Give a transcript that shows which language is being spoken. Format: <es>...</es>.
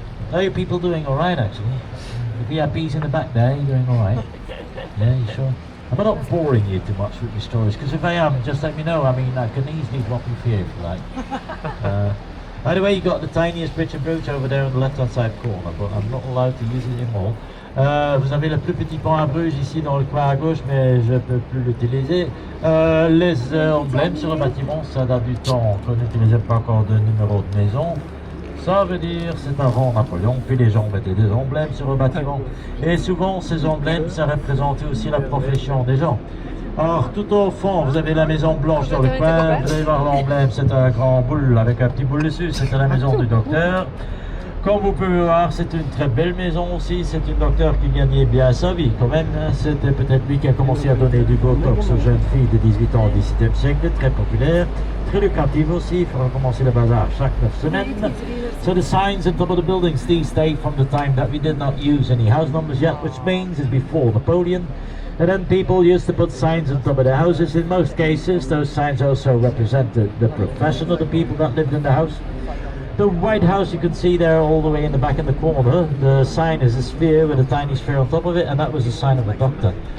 <en>How are you people doing alright actually? The VIPs in the back there, you're doing alright? Yeah, you sure? I'm not boring you too much with your stories, because if I am, just let me know. I mean, I can easily drop you here if you like. By the way, you got the tiniest bridge and brooch over there on the left hand side corner, but I'm not allowed to use it anymore.</en> <fr>Vous avez le plus petit pont à Bruges ici dans le coin à gauche, mais je peux plus l'utiliser. Les emblèmes sur le bâtiment, ça date du temps qu'on n'utilisait pas encore de numéro de maison. Ça veut dire c'est avant Napoléon, puis les gens mettaient des emblèmes sur le bâtiment. Et souvent ces emblèmes, ça représentait aussi la profession des gens. Alors tout au fond, vous avez la maison blanche dans le coin, vous allez voir l'emblème, c'est un grand boule avec un petit boule dessus, c'était la maison du docteur. Comme vous pouvez voir, c'est une très belle maison aussi, c'est un docteur qui gagnait bien sa vie quand même. C'était peut-être lui qui a commencé à donner du botox aux jeunes filles de 18 ans au XVIIe siècle, très populaire, très lucratif aussi, il faut recommencer le bazar chaque 9 semaines.</fr> <en>So the signs on top of the buildings, these date from the time that we did not use any house numbers yet, which means it's before Napoleon. And then people used to put signs on top of their houses. In most cases, those signs also represented the profession of the people that lived in the house. The White House you can see there all the way in the back in the corner. The sign is a sphere with a tiny sphere on top of it, and that was the sign of a doctor.</en>